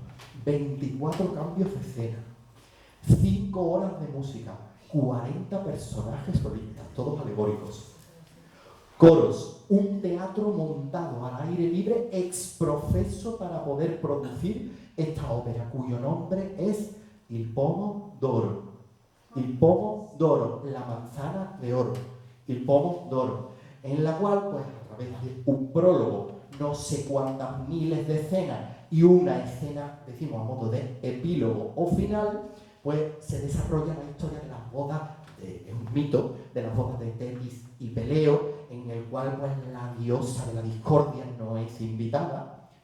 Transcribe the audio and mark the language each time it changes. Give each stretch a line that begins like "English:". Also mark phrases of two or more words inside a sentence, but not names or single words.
Spanish: 24 cambios de escena, 5 horas de música, 40 personajes solistas, todos alegóricos. Coros, un teatro montado al aire libre
Latin: ex professo
Spanish: para poder producir esta ópera, cuyo nombre es Il Pomo d'Oro. Il Pomo d'Oro, la manzana de oro. Il Pomo d'Oro, en la cual, pues a través de un prólogo, no sé cuántas miles de escenas y una escena, decimos a modo de epílogo o final, pues se desarrolla la historia de las bodas, es un mito, de las bodas de Tetis y Peleo, en el cual pues la diosa de la discordia no es invitada,